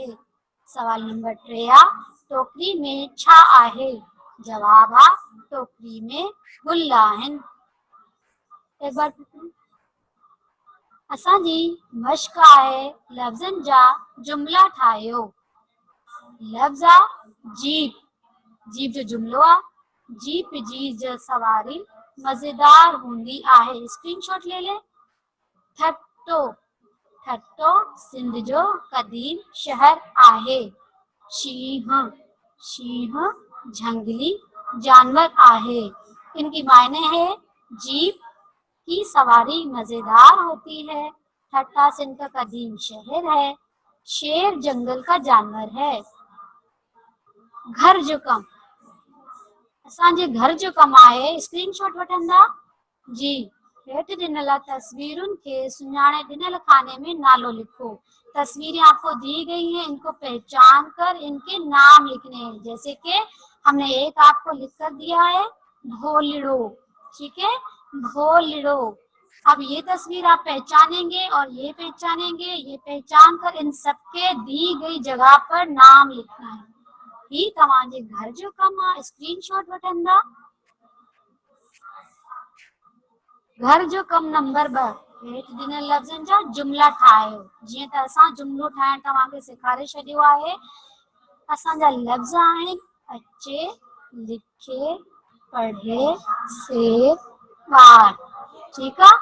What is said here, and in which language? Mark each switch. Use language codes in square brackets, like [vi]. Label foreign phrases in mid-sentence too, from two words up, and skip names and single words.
[sd] सवाल नंबर 3 आहे टोकरी में छा आहे, जवाब आहे टोकरी में गुल आहिनि। एक बार असांजी मश्क आहे लफ़्ज़नि जा जुमला ठाहियो। लफ़्ज़ आहे जीप, जीप जो जुमलो आहे जीप जी जो सवारी मज़ेदार हूंदी आहे, [ur] اسکرین شاٹ لے لے. [sd] ठट्टो, ठट्टो सिंध जो क़दीम शहर आहे। शींहं, शींहं झंगली जानवर आहे। [ur] انکی معنی ہے جیپ کی سواری مزیدار ہوتی ہے، ٹھٹہ سندھ کا قدیم شہر ہے، شیر جنگل کا جانور ہے. [sd] घर जो कम, असांजे घर जो कम आहे, स्क्रीनशॉट वठंदा जी। हेठि ॾिनल तस्वीरुनि खे सुञाणे ॾिनल खाने में नालो लिखो। [ur] تصویریں آپکو دی گئی ہیں، انکو پہچان کر انکے نام لکھنے ہیں. جیسے کہ ہمنے ایک آپکو لکھ کر دیا ہے ڈھولڑو، ٹھیک ہے، ڈھولڑو. اب یہ تصویر آپ پہچانیں گے اور یہ پہچانیں گے، یہ پہچان کر ان سبکے دی گئی جگہ پر نام لکھنا ہے. [sd] ही तव्हांजे घर जो कम आहे, स्क्रीनशॉट वठंदा। घर जो कम नंबर 2 हेठि ॾिनल लफ़्ज़नि जा जुमला ठाहियो। जीअं त असां जुमलो ठाहिण तव्हांखे सेखारे छॾियो आहे। असांजा लफ़्ज़ आहिनि अचे, लिखे, पढ़े, से, ॿार, ठीकु आहे।